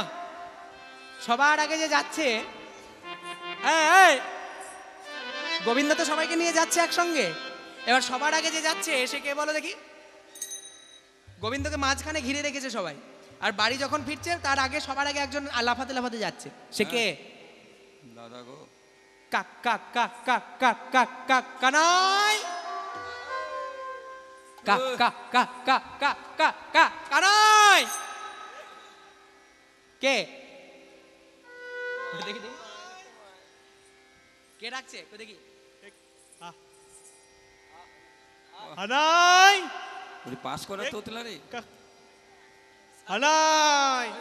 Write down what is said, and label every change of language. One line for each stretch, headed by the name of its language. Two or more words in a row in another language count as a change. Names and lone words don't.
Bangla: সবার আগে যে যাচ্ছে, গোবিন্দ তো সবাইকে নিয়ে যাচ্ছে একসঙ্গে। এবার সবার আগে যে যাচ্ছে সে কে বলো দেখি? গোবিন্দকে মাঝখানে ঘিরে রেখেছে সবাই। আর বাড়ি যখন ফিরছে তার আগে সবার আগে একজন লাফাতে লাফাতে যাচ্ছে। সে কে? দাদা গো, কাক কাক কাক কাক কাক কাক কাক কানাই, কাক কাক কাক কাক কাক কাক কাক কানাই। কে? দেখি দেখি কে ডাকছে দেখি। হানাই পাস করা তো রে। হানাই